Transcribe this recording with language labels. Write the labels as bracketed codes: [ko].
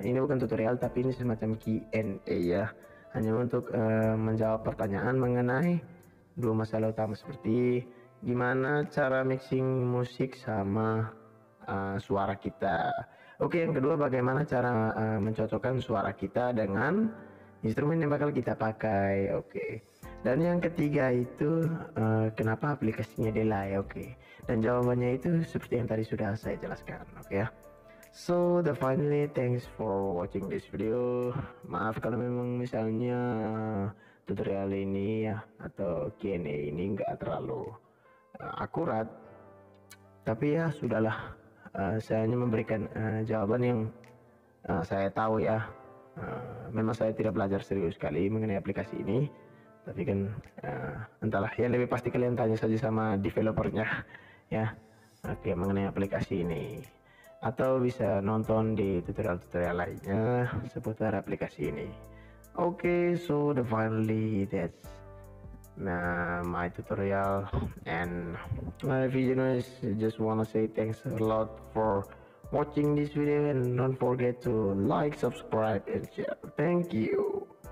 [id] Ini bukan tutorial tapi ini semacam Q&A ya, hanya untuk menjawab pertanyaan mengenai dua masalah utama seperti gimana cara mixing musik sama suara kita. Oke, yang kedua bagaimana cara mencocokkan suara kita dengan instrumen yang bakal kita pakai. Oke, dan yang ketiga itu kenapa aplikasinya Delay. Oke, dan jawabannya itu seperti yang tadi sudah saya jelaskan. Oke ya. [en] So finally, thanks for watching this video. [id] Maaf kalau memang misalnya tutorial ini ya atau Q&A ini nggak terlalu akurat, tapi ya sudahlah, saya hanya memberikan jawaban yang saya tahu ya. Memang saya tidak belajar serius sekali mengenai aplikasi ini, tapi kan entahlah, yang lebih pasti kalian tanya saja sama developernya ya, oke, mengenai aplikasi ini, atau bisa nonton di tutorial-tutorial lainnya seputar aplikasi ini. [en] Okay, so finally that's my tutorial, and my viewers just wanna say thanks a lot for watching this video, and don't forget to like, subscribe, and share. Thank you.